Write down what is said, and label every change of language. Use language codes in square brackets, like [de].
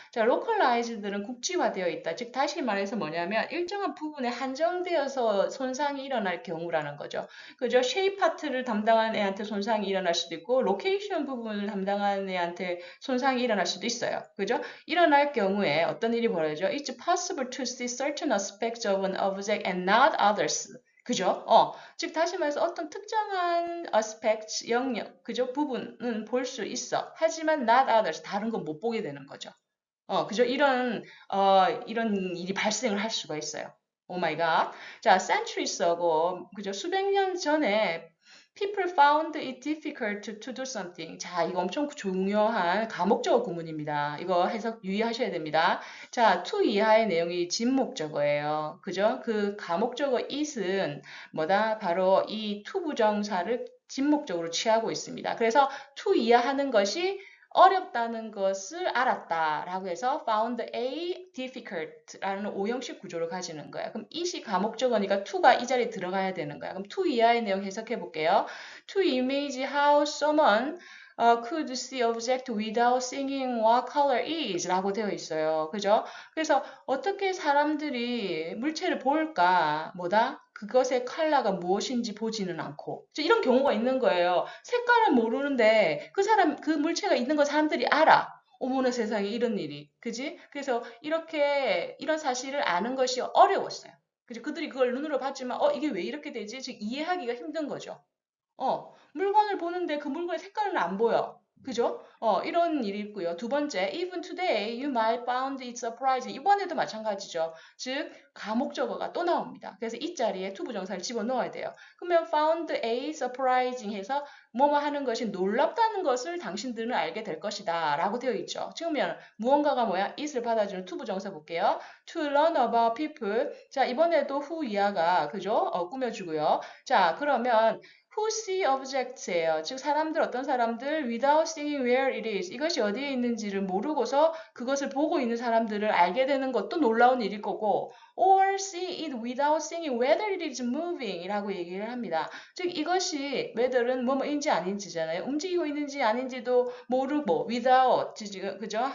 [ko] 자, localized는 국지화되어 있다. 즉 다시 말해서 뭐냐면 일정한 부분에 한정되어서 손상이 일어날 경우라는 거죠. 그죠? shape 파트를 담당한 애한테 손상이 일어날 수도 있고 location 부분을 담당한 애한테 손상이 일어날 수도 있어요. 그죠? 일어날 경우에 어떤 일이 벌어져? [en] It's possible to see certain aspects of an object and not others. [ko] 그죠? 즉 다시 말해서 어떤 특정한 aspect, 영역, 그죠? 부분은 볼 수 있어. 하지만 [en] not others, [ko] 다른 건 못 보게 되는 거죠. 그죠? 이런 일이 발생을 할 수가 있어요. 오 마이 갓. 자, centuries하고, 그죠? 수백 년 전에 [en] people found it difficult to do something. [ko] 자, 이거 엄청 중요한 가목적어 구문입니다. 이거 해석 유의하셔야 됩니다. 자, to 이하의 내용이 진목적어예요. 그죠? 그 가목적어 it은 뭐다? 바로 이 to 부정사를 진목적으로 취하고 있습니다. 그래서 to 이하 하는 것이 어렵다는 것을 알았다라고 해서 [en] found A difficult [ko] 라는 오형식 구조를 가지는 거야. 그럼 it이 가목적어니까 to가 이 자리에 들어가야 되는 거야. 그럼 to 이하의 내용 해석해 볼게요. [en] To image how someone could see object without seeing what color is [ko] 라고 되어 있어요. 그죠? 그래서 어떻게 사람들이 물체를 볼까? 뭐다? 그것의 컬러가 무엇인지 보지는 않고. 이런 경우가 있는 거예요. 색깔은 모르는데 그 물체가 있는 거 사람들이 알아. 어머나 세상에 이런 일이. 그지? 그래서 이런 사실을 아는 것이 어려웠어요. 그죠? 그들이 그걸 눈으로 봤지만, 이게 왜 이렇게 되지? 즉, 이해하기가 힘든 거죠. 물건을 보는데 그 물건의 색깔은 안 보여. 그죠? 이런 일이 있고요. 두 번째, [en] even today you might found it surprising. [ko] 이번에도 마찬가지죠. 즉, 가목적어가 또 나옵니다. 그래서 이 자리에 to 부정사를 집어넣어야 돼요. 그러면 [en] found a surprising [ko] 해서 뭐뭐 하는 것이 놀랍다는 것을 당신들은 알게 될 것이다. 라고 되어 있죠. 그러면 무언가가 뭐야? it을 받아주는 to 부정사 볼게요. [en] to learn about people. [ko] 자, 이번에도 who 이하가, 그죠? 꾸며주고요. 자, 그러면 [en] who see objects예요. [ko] 즉 어떤 사람들 [en] without seeing where it is. [ko] 이것이 어디에 있는지를 모르고서 그것을 보고 있는 사람들을 알게 되는 것도 놀라운 일일 거고 [en] or see it without seeing whether it is moving [ko] 이라고 얘기를 합니다. 즉 이것이 whether은 뭐뭐인지 아닌지잖아요. 움직이고 있는지 아닌지도 모르고 without 그죠?